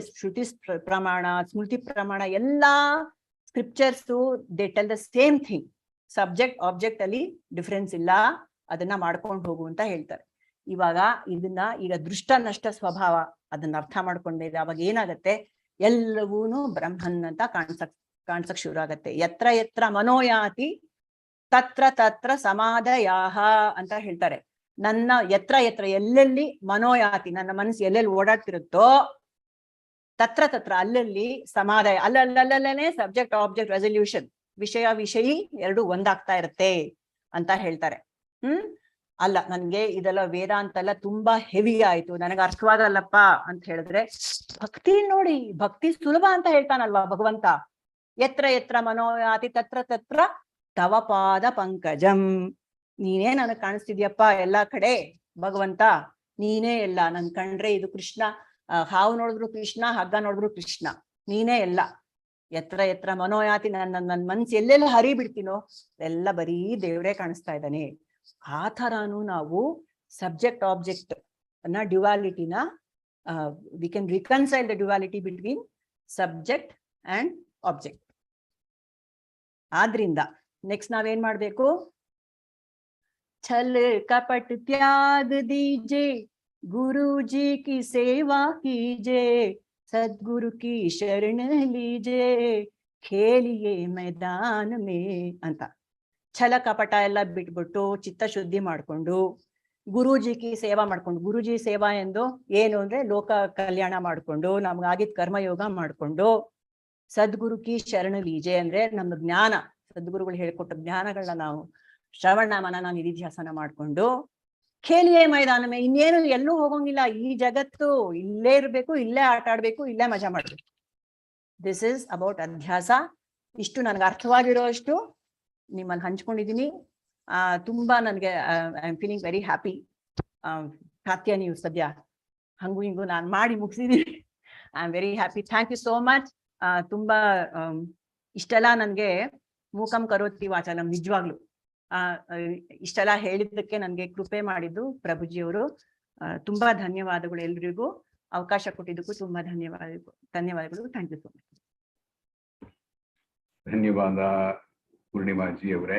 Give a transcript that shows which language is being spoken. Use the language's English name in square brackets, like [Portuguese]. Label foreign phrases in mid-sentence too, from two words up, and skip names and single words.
[Sanskrit] ಶ್ರುತಿ ಪ್ರಮಾಣ, ಸ್ಮೃತಿ ಪ್ರಮಾಣ, [English] ಎಲ್ಲಾ scriptures they tell the same thing. subject object [Kannada] ಅಲ್ಲಿ ಡಿಫ್ರೆನ್ಸ್ ಇಲ್ಲ, ಅದನ್ನ ಮಾಡ್ಕೊಂಡು ಹೋಗು ಅಂತ ಹೇಳ್ತಾರೆ. ಇವಾಗ ಇದನ್ನ ಈಗ ದೃಷ್ಟ ನಷ್ಟ ಸ್ವಭಾವ ಅದನ್ನ ಅರ್ಥ ಮಾಡ್ಕೊಂಡ್ಮೇಲೆ ಅವಾಗ ಏನಾಗತ್ತೆ? ಎಲ್ಲವೂನು ಬ್ರಹ್ಮನ್ ಅಂತ ಕಾಣ್ಸಕ್ ಶುರು ಆಗತ್ತೆ. [Sanskrit] ಯತ್ರ ಯತ್ರ ಮನೋಯಾತಿ ತತ್ರ ತತ್ರ ಸಮಾಧಯಾಹ [Kannada] ಅಂತ ಹೇಳ್ತಾರೆ. ನನ್ನ ಯತ್ರ ಎಲ್ಲೆಲ್ಲಿ ಮನೋಯಾತಿ, ನನ್ನ ಮನಸ್ಸು ಎಲ್ಲೆಲ್ಲಿ ಓಡಾಡ್ತಿರುತ್ತೋ [Sanskrit] ತತ್ರ ತತ್ರ [Kannada] ಅಲ್ಲಲ್ಲಿ ಸಮಾಧಾಯ, ಅಲ್ಲಲ್ಲೇ [English] subject object resolution, [Kannada] ವಿಷಯಿ ಎರಡು ಒಂದಾಗ್ತಾ ಇರುತ್ತೆ ಅಂತ ಹೇಳ್ತಾರೆ. ಅಲ್ಲ ನನ್ಗೆ ಇದೆಲ್ಲ ವೇದಾಂತ ಎಲ್ಲ ತುಂಬಾ ಹೆವಿ ಆಯ್ತು, ನನಗೆ ಅರ್ಥವಾಗಲ್ಲಪ್ಪ ಅಂತ ಹೇಳಿದ್ರೆ ಭಕ್ತಿ ನೋಡಿ, ಭಕ್ತಿ ಸುಲಭ ಅಂತ ಹೇಳ್ತಾನಲ್ವಾ ಭಗವಂತ. [Sanskrit] ಯತ್ರ ಯತ್ರ ಮನೋಯಾತಿ ತತ್ರ ತತ್ರ ತವ ಪಾದ ಪಂಕಜಂ. [Kannada] ನೀನೇ ನನಗ್ ಕಾಣಿಸ್ತಿದ್ಯಪ್ಪ ಎಲ್ಲಾ ಕಡೆ ಭಗವಂತ, ನೀನೇ ಎಲ್ಲ. ನನ್ ಕಂಡ್ರೆ ಇದು ಕೃಷ್ಣ, ಹಾವು ನೋಡಿದ್ರು ಕೃಷ್ಣ, ಹಗ್ಗ ನೋಡಿದ್ರು ಕೃಷ್ಣ, ನೀನೇ ಎಲ್ಲ. [Sanskrit] ಎತ್ರ ಎತ್ರ ಮನೋಯಾತಿ, [Kannada] ನನ್ ಮನ್ಸು ಎಲ್ಲೆಲ್ಲ ಹರಿ ಬಿಡ್ತೀನೋ ಎಲ್ಲ ಬರೀ ದೇವ್ರೇ ಕಾಣಿಸ್ತಾ ಇದ್ದಾನೆ. ಆ ಥರಾನು ನಾವು [English] subject object ಅನ್ನ dualityna we can reconcile the duality between subject and object. [Kannada] ಆದ್ರಿಂದ ನೆಕ್ಸ್ಟ್ ನಾವೇನ್ ಮಾಡ್ಬೇಕು? [Hindi] छल कपट त्याग दीजे, गुरुजी की सेवा कीजे, सद्गुरु की शरण लीजे, खेलिए मैदान में ಅಂತ. [Kannada] ಛಲ ಕಪಟ ಎಲ್ಲ ಬಿಟ್ಬಿಟ್ಟು ಚಿತ್ತ ಶುದ್ಧಿ ಮಾಡ್ಕೊಂಡು ಗುರೂಜಿ ಸೇವಾ ಮಾಡ್ಕೊಂಡು, ಗುರೂಜಿ ಸೇವಾ ಎಂದು ಏನು ಅಂದ್ರೆ ಲೋಕ ಕಲ್ಯಾಣ ಮಾಡ್ಕೊಂಡು ನಮ್ಗಾಗಿದ್ ಕರ್ಮಯೋಗ ಮಾಡ್ಕೊಂಡು, [Hindi] सद्गुरु की शरण लीजे [Kannada] ಅಂದ್ರೆ ನಮ್ಮ ಜ್ಞಾನ, ಸದ್ಗುರುಗಳು ಹೇಳ್ಕೊಟ್ಟ ಜ್ಞಾನಗಳನ್ನ ನಾವು ಶ್ರವಣ ಮನನ ನಿಧಿಧ್ಯಾಸನ ಮಾಡ್ಕೊಂಡು [Hindi] खेलिए मैदान में, [Kannada] ಇನ್ನೇನು ಎಲ್ಲೂ ಹೋಗಂಗಿಲ್ಲ. ಈ ಜಗತ್ತು ಇಲ್ಲೇ ಇರ್ಬೇಕು, ಇಲ್ಲೇ ಆಟ ಆಡ್ಬೇಕು, ಇಲ್ಲೇ ಮಜಾ ಮಾಡ್ಬೇಕು. [English] this is about ಅಧ್ಯಾಸ. [Kannada] ಇಷ್ಟು ನನ್ಗೆ ಅರ್ಥವಾಗಿರೋ ಅಷ್ಟು ನಿಮ್ಮಲ್ಲಿ ಹಂಚ್ಕೊಂಡಿದ್ದೀನಿ. ತುಂಬಾ ನನಗೆ [English] I am feeling very happy. [Kannada] ಕಾತ್ಯ, ನೀವು ಸದ್ಯ ಹಂಗು ಹಿಂಗು ನಾನು ಮಾಡಿ ಮುಗಿಸಿದ್ದೀನಿ. [English] I am very happy. Thank you so much. [Kannada] ತುಂಬಾ ಇಷ್ಟೆಲ್ಲ ನನಗೆ [Sanskrit] ಮೂಕಂ ಕರೋತಿ ವಾಚಲಂ, [Kannada] ನಿಜವಾಗ್ಲು ಇಷ್ಟೆಲ್ಲ ಹೇಳಿದ್ದಕ್ಕೆ ನನಗೆ ಕೃಪೆ ಮಾಡಿದ್ದು ಪ್ರಭುಜಿ ಅವರು. ತುಂಬಾ ಧನ್ಯವಾದಗಳು. ಎಲ್ರಿಗೂ ಅವಕಾಶ ಕೊಟ್ಟಿದ್ದಕ್ಕೂ ತುಂಬಾ ಧನ್ಯವಾದಗಳು. [English] Thank you so much. [Kannada] ಧನ್ಯವಾದ ಪೂರ್ಣಿಮಾಜಿ ಅವರೇ.